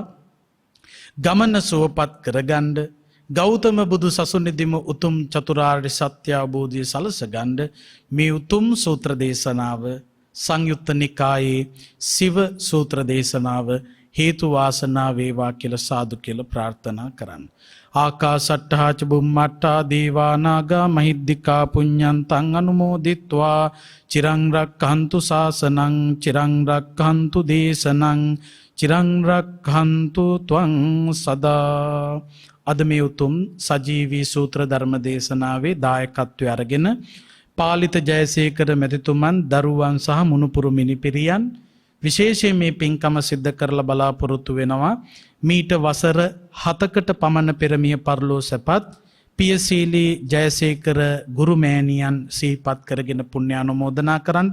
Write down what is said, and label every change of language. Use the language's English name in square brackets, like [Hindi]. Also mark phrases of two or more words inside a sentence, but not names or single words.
[Sinhala] ගමන සුවපත් කරගන්න, ගෞතම බුදු සසුනේදීම උතුම් චතුරාර්ය සත්‍ය අවබෝධය සලසගන්න මේ උතුම් සූත්‍ර දේශනාව, සංයුත්ත නිකායේ සිව සූත්‍ර දේශනාව හේතු වාසනා වේවා කියලා සාදු කියලා ප්‍රාර්ථනා කරන්න. [Pali] ආකාසට්ඨා ච බුම්මට්ඨා දේවා නාග මහිද්దికා පුඤ්ඤන්තං අනුමෝදිත්වා චිරං රක්ඛන්තු ශාසනං චිරං රක්ඛන්තු දේශනං චිරං රක්ඛන්තු ත්වං සදා. [Sinhala] අද මේ උතුම් සජීවී සූත්‍ර ධර්ම දේශනාවේ දායකත්වය අරගෙන පාලිත ජයසේකර මැතිතුමන්, දරුවන් සහ මුණුපුරු මිනිපිරියන් විශේෂයෙන් මේ පින්කම සිද්ධ කරලා බලාපොරොත්තු වෙනවා. මීට වසර 7කට පමණ පෙර මිය පරලෝ සැපත් පියසීලී ජයසේකර ගුරු මෑණියන් සිහිපත් කරගෙන පුණ්‍යානුමෝදනා කරන්න.